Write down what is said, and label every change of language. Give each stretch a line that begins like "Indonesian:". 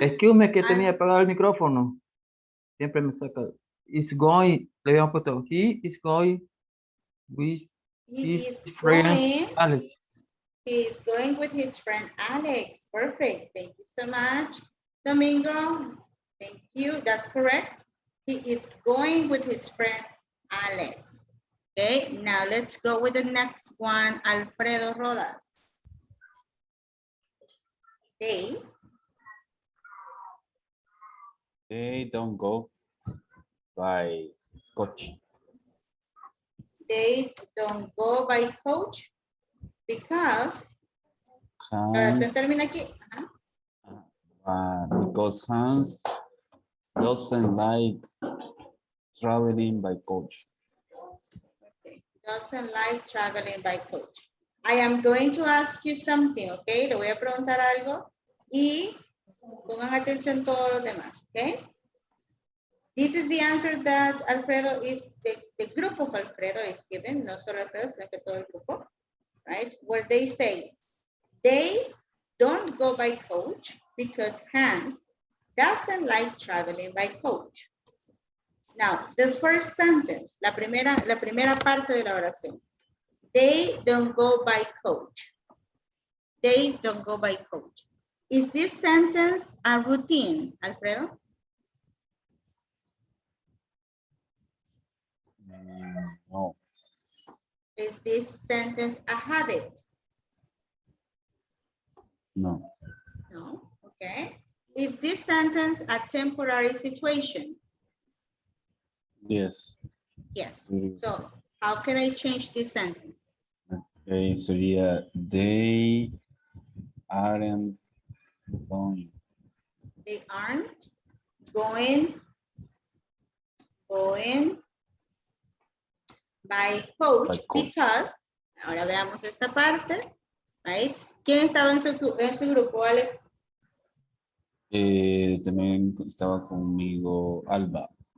English: Excuse me
Spanish: que tenía apagado el micrófono. Siempre me saca.
English: Is going,
Spanish: le habíamos puesto.
English: He is going with his friend Alex. He is going with his friend Alex. Perfect. Thank you so much. Domingo. Thank you. That's correct. He is going with his friend Alex. Okay, now let's go with the next one. Alfredo Rodas. Okay. They don't go by coach. They don't go by coach because Hans,
Spanish: termina aquí.
English: because Hans doesn't like traveling by coach. Okay. Doesn't like traveling by coach. I am going to ask you something, okay?
Spanish: Le voy a preguntar algo y pongan atención todos los demás, okay?
English: This is the answer that Alfredo is, the group of Alfredo is given,
Spanish: no solo Alfredo, sino que todo el grupo.
English: right? Where they say, they don't go by coach because Hans doesn't like traveling by coach. Now, the first sentence,
Spanish: la primera parte de la oración.
English: They don't go by coach. They don't go by coach. Is this sentence a routine, Alfredo? No. Is this sentence a habit? No. No, okay. Is this sentence a temporary situation? Yes. Yes. So, how can I change this sentence? Okay,
Spanish: sería
English: they aren't going. They aren't going by coach because,
Spanish: ahora veamos esta parte,
English: right?
Spanish: ¿Quién estaba en su grupo, Alex? También estaba conmigo Alba.